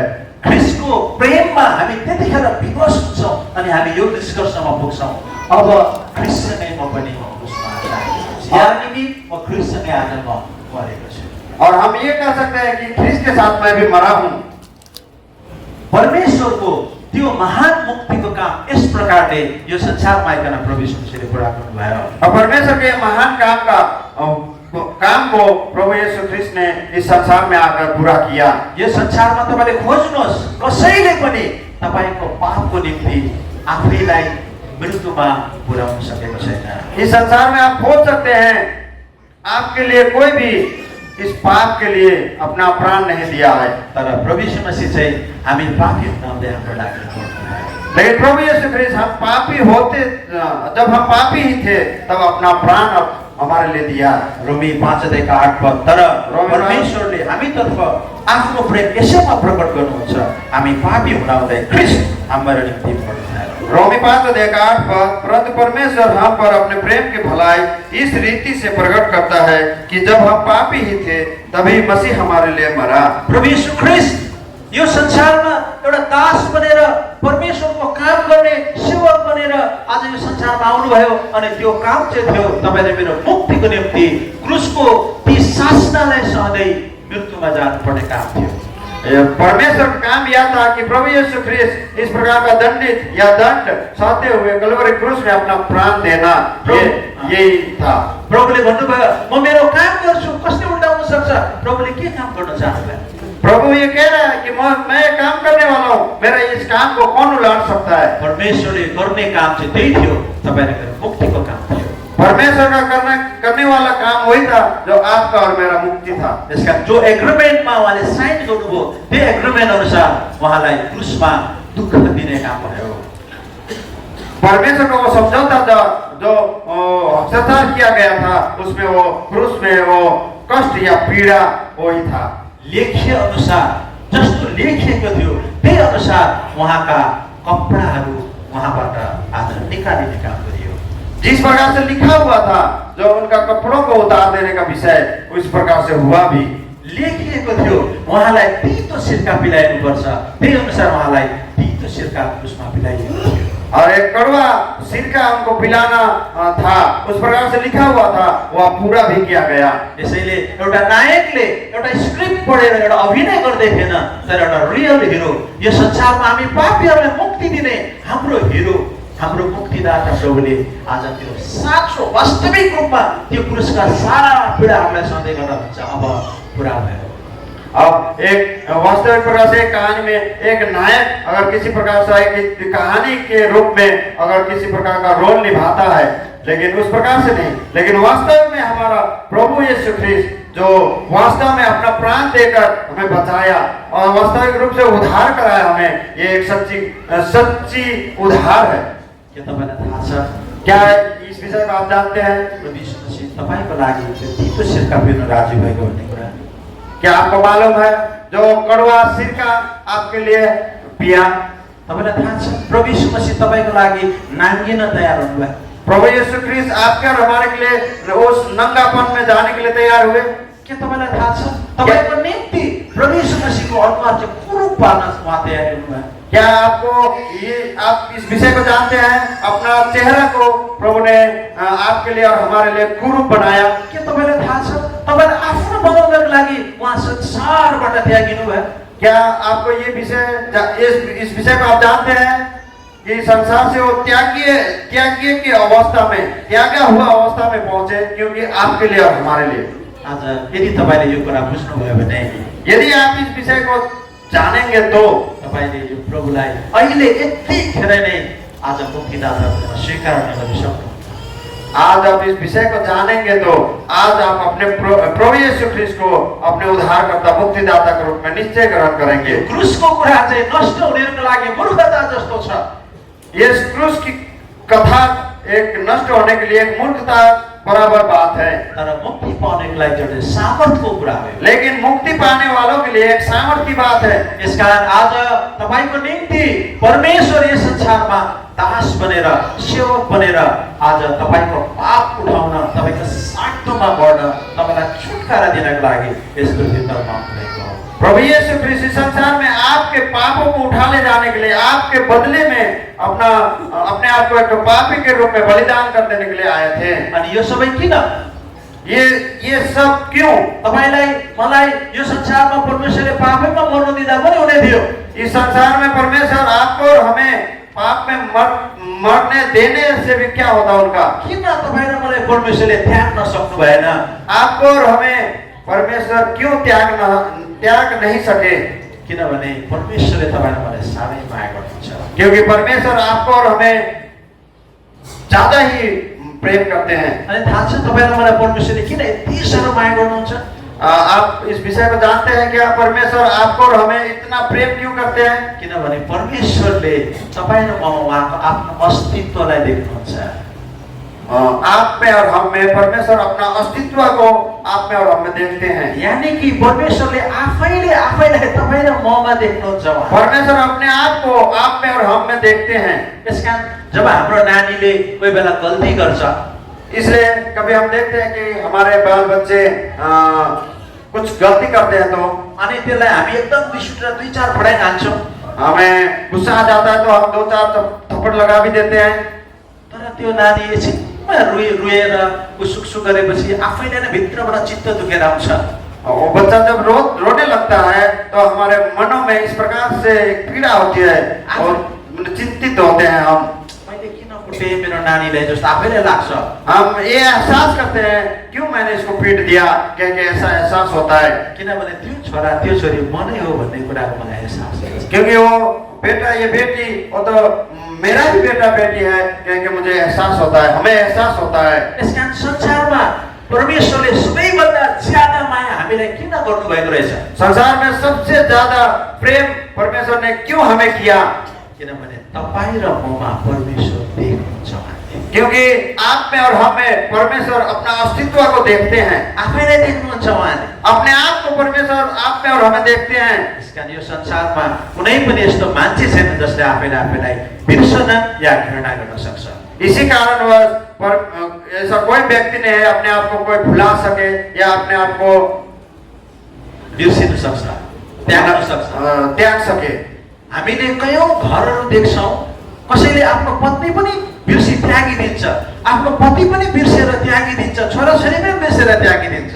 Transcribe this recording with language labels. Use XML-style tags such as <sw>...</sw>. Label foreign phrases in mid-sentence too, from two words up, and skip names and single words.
<ne>ख्रिस्टको प्रेममा हामी त्यतिखेर विवश हुन्छौँ अनि हामी यो निष्कर्षमा पुग्छौँ, अब ख्रिस्टसँगै म पनि</ne> <hi>यानी कि</hi> <ne>म ख्रिस्टसँगै आज म मरेको छु।</ne> <hi>और हम ये कह सकते हैं कि ख्रिस्ट के साथ मैं भी मरा हूँ।</hi> <ne>परमेश्वरको त्यो महान मुक्तिको काम यस प्रकारले यो संसारमा आइकन प्रभु यीशु मसीहले पुरा गर्नुभयो।</ne> <hi>और परमेश्वर के महान काम को प्रभु यीशु ख्रिस्ट ने इस संसार में आकर पूरा किया।</hi> <ne>यो संसारमा तपाईले खोज्नुहोस्, कसैले पनि तपाईको पापको निम्ति आफैलाई मृत्युमा पुर्याउन सकेको छैन।</ne> <hi>इस संसार में आप खोज सकते हैं, आपके लिए कोई भी इस पाप के लिए अपना प्राण नहीं दिया है।</hi> <ne>तर प्रभु यीशु मसीह चाहिँ हामी पापी हुँदै हाम्रो लागि मर्नुभयो।</ne> <hi>लेकिन प्रभु यीशु ख्रिस्ट हम पापी होते, जब हम पापी ही थे तब अपना प्राण हमारे लिए दिया।</hi> <ne>रोमी 5:8 तर परमेश्वरले हामीतर्फ आफ्नो प्रेम यसैमा प्रकट गर्नुहुन्छ, हामी पापी हुँदै ख्रिस्ट हाम्रो निम्ति मर्नुभयो।</ne> <hi>रोमी 5:8 पर परंतु परमेश्वर हम पर अपने प्रेम की भलाई इस रीति से प्रकट करता है कि जब हम पापी ही थे तभी मसीह हमारे लिए मरा।</hi> <ne>प्रभु यीशु ख्रिस्ट यो संसारमा एउटा दास बनेर परमेश्वरको काम गर्ने सेवक बनेर आज यो संसारमा आउनुभयो अनि त्यो काम चाहिँ थियो तपाईले मेरो मुक्तिको निम्ति क्रुसको ती शासनालाई सहँदै मृत्युमा जानुपर्ने काम थियो।</ne> <hi>परमेश्वर का काम यह था कि प्रभु यीशु ख्रिस्ट इस प्रकार का दंडित या दंड सहते हुए कलवरी क्रूस में अपना प्राण देना, यही था।</hi> <ne>प्रभुले भन्नुभयो म मेरो काम गर्छु, कसले उल्टाउन सक्छ? प्रभुले के काम गर्न चाहनुभयो?</ne> <hi>प्रभु ये कह रहा है कि मैं काम करने वाला हूँ, मेरा इस काम को कौन उलाट सकता है?</hi> <ne>परमेश्वरले गर्ने काम चाहिँ त्यही थियो, तपाईले मुक्तिको काम थियो।</ne> <hi>परमेश्वर का करने वाला काम वही था जो आपका और मेरा मुक्ति था। इसका जो</hi> <ne>एग्रीमेन्टमा उहाँले साइन गर्नुभयो त्यो एग्रीमेन्ट अनुसार उहाँलाई क्रुसमा दुःख दिने काम भयो।</ne> <hi>परमेश्वर का वो समझौता था जो हस्ताक्षर किया गया था, उसमें वो क्रूस में वो कष्ट या पीड़ा वही था।</hi> <ne>लेख्य अनुसार जस्तो लेखिएको थियो त्यही अनुसार उहाँका कपडाहरू उहाँबाट आज निकालिने काम गरियो।</ne> <hi>जिस प्रकार से लिखा हुआ था जो उनका कपड़ों को उतार देने का विषय, उस प्रकार से हुआ भी।</hi> <ne>लेखिएको थियो उहाँलाई तीतो सिरका पिलाइनु पर्छ, त्यही अनुसार उहाँलाई तीतो सिरका क्रुसमा पिलाइएको थियो।</ne> <hi>और एक कड़वा सिरका उनको पिलाना था, उस प्रकार से लिखा हुआ था, वह पूरा भी किया गया।</hi> <ne>यसैले एउटा नायकले एउटा स्क्रिप्ट पढेर एउटा अभिनय गर्दै थिएन, तर एउटा</ne> <en>real hero,</en> <ne>यो संसारमा हामी पापीहरूलाई मुक्ति दिने हाम्रो हिरो, हाम्रो मुक्तिदाता प्रभुले आज त्यो साँचो वास्तविक रूपमा त्यो क्रुसका सारा पीडाहरूलाई सहँदै गर्नुहुन्छ। अब पुरा भयो।</ne> <hi>अब एक वास्तविक प्रकार से कहानी में एक नायक अगर किसी प्रकार से एक कहानी के रूप में अगर किसी प्रकार का रोल निभाता है, लेकिन उस प्रकार से नहीं, लेकिन वास्तव में हमारा प्रभु यीशु ख्रीस्त जो वास्तव में अपना प्राण देकर हमें बचाया और वास्तविक रूप से उद्धार कराया हमें, ये एक सच्ची उद्धार है।</hi> <ne>के तपाईँलाई थाहा छ?</ne> <hi>क्या इस विषय को आप जानते हैं?</hi> <ne>प्रभु यीशु मसीह तपाईँको लागि त्यो तीतो सिरका पिउन राजी भएको भन्ने कुरा</ne> <hi>क्या आपको मालूम है? जो कड़वा सिरका आपके लिए पिया।</hi> <ne>तपाईँलाई थाहा छ? प्रभु यीशु मसीह तपाईँको लागि नाङ्गिन तयार हुनुभयो।</ne> <hi>प्रभु यीशु ख्रीस्त आपके और हमारे के लिए उस नंगापन में जाने के लिए तैयार हुए।</hi> <ne>के तपाईँलाई थाहा छ? तपाईँको निम्ति प्रभु यीशु मसीहको अनुहार चाहिँ कुरूप पार्न उहाँ तयार हुनुभयो।</ne> <hi>क्या आपको आप इस विषय को जानते हैं? अपना चेहरा को प्रभु ने आपके लिए और हमारे लिए कुरूप बनाया।</hi> <ne>के तपाईँलाई थाहा छ? तपाईँले आफ्नो बनाउनको लागि उहाँ संसारबाट त्यागिनु भयो।</ne> <hi>क्या आपको ये विषय इस विषय को आप जानते हैं कि संसार से वो त्यागी की अवस्था में, त्यागा हुआ अवस्था में पहुंचे, क्योंकि आपके लिए और हमारे लिए।</hi> <ne>आज यदि तपाईँले यो कुरा बुझ्नुभयो भने,</ne> <hi>यदि आप इस विषय को जानेंगे तो</hi> <ne>तपाईँले यो प्रभुलाई अहिले यतिखेर नै आज मुक्तिदाता भनेर स्वीकार गर्न सक्नुहुन्छ।</ne> <hi>आज आप इस विषय को जानेंगे तो आज आप अपने प्रभु यीशु ख्रीस्त को अपने उद्धारकर्ता मुक्तिदाता के रूप में निश्चय ग्रहण करेंगे।</hi> <ne>क्रूसको कुरा चाहिँ नष्ट हुनेको लागि मूर्खता जस्तो छ।</ne> <hi>यस क्रूस की कथा एक नष्ट होने के लिए एक मूर्खता बराबर बात है,</hi> <ne>तर मुक्ति पाउने के लागि एउटा सामर्थ्यको कुरा हो।</ne> <hi>लेकिन मुक्ति पाने वालों के लिए एक सामर्थ्य की बात है।</hi> <ne>यसकारण आज तपाईको निम्ति परमेश्वर यस संसारमा दास बनेर, सेवक बनेर आज तपाईको पाप उठाउन, तपाईको साक्तोमा बढ्न, तपाईलाई छुटकारा दिनको लागि यस पृथ्वीमा आउनुभएको हो।</ne> <hi>प्रभु यीशु ख्रीस्त इस संसार में आपके पापों को उठा ले जाने के लिए, आपके बदले में अपने आप को एक पापी के रूप में बलिदान कर देने के लिए आए थे।</hi> <ne>अनि यो सबै किन?</ne> <hi>ये सब क्यों?</hi> <ne>तपाईलाई मलाई यो संसारमा परमेश्वरले पापैमा मर्नु दिँदा पनि हुने थियो।</ne> <hi>इस संसार में परमेश्वर आपको और हमें पाप में मरने देने से भी क्या होता उनका?</hi> <ne>किन तपाईँ र मलाई परमेश्वरले त्याग्न सक्नु भएन?</ne> <hi>आपको और हमें परमेश्वर क्यों त्याग नहीं सके?</hi> <ne>किनभने परमेश्वरले तपाईलाई मलाई साह्रै माया गर्नुहुन्छ।</ne> <hi>क्योंकि परमेश्वर आपको और हमें ज्यादा ही प्रेम करते हैं।</hi> <ne>अनि थाहा छ तपाईलाई मलाई परमेश्वरले किन यति साह्रो माया गर्नुहुन्छ?</ne> <hi>आप इस विषय को जानते हैं क्या? परमेश्वर आपको और हमें इतना प्रेम क्यों करते हैं?</hi> <ne>किनभने परमेश्वरले तपाईँ र ममा उहाँको आफ्नो अस्तित्वलाई देख्नुहुन्छ।</ne> <hi>आप में और हम में परमेश्वर अपना अस्तित्व को आप में और हम में देखते हैं। यानी कि</hi> <ne>परमेश्वरले आफैलाई तपाईँ र ममा देख्नुहुन्छ।</ne> <hi>परमेश्वर अपने आप को आप में और हम में देखते हैं।</hi> <ne>यसकारण जब हाम्रो नानीले कोही बेला गल्ती गर्छ,</ne> <hi>इसलिए कभी हम देखते हैं कि हमारे बाल बच्चे कुछ गलती करते हैं तो</hi> <ne>अनि त्यसलाई हामी एकदम रिस उठेर 2-4 फटाइ हान्छौँ।</ne> <hi>हमें गुस्सा आ जाता है तो हम 2-4 थप्पड़ लगा भी देते हैं।</hi> <ne>तर त्यो नानी एकछिनमा रोएर सुकसुक गरेपछि आफैले नै भित्रबाट चित्त दुखेर आउँछ।</ne> <hi>वो बच्चा जब रोने लगता है तो हमारे मनों में इस प्रकार से पीड़ा होती है और चिंतित होते हैं हम।</hi> <ne>मेरो नानीलाई जस्तो आफैले लाग्छ।</ne> <hi>हम ये एहसास करते हैं क्यों मैंने इसको पीट दिया, क्योंकि ऐसा एहसास होता है।</hi> <ne>किनभने त्यो छोरा त्यो छोरी म नै हो भन्ने कुराको मलाई एहसास हुन्छ।</ne> <hi>क्योंकि वो बेटा ये बेटी वो तो मेरा ही बेटा बेटी है, क्योंकि मुझे एहसास होता है, हमें एहसास होता है।</hi> <ne>यसकारण संसारमा परमेश्वरले सबैभन्दा ज्यादा माया हामीलाई किन गर्नुभएको रहेछ?</ne> <hi>संसार में सबसे ज्यादा प्रेम परमेश्वर ने क्यों हमें किया?</hi> <ne>किनभने तपाईँ र ममा परमेश्वर देख्नुहुन्छ।</ne> <hi>क्योंकि आप में और हम में परमेश्वर अपना अस्तित्व को देखते हैं।</hi> <ne>आफैलाई देख्नुहुन्छ उहाँले।</ne> <hi>अपने आप को परमेश्वर आप में और हमें देखते हैं।</hi> <ne>यसकारण यो संसारमा कुनै पनि यस्तो मान्छे छैन जसले आफैलाई बिर्सन या घृणा गर्न सक्छ।</ne> <hi>इसी कारणवश ऐसा कोई व्यक्ति नहीं है अपने आप को कोई भुला सके या अपने आप को</hi> <ne>बिर्सिन सक्छ, त्याग्न सक्छ,</ne> <hi>त्याग सके।</hi> <ne>हामीले कयौं घरहरू देख्छौं कसैले आफ्नो पत्नी पनि बिर्सी त्यागिदिन्छ, आफ्नो पति पनि बिर्सेर त्यागिदिन्छ, छोराछोरी पनि बिर्सेर त्यागिदिन्छ।</ne>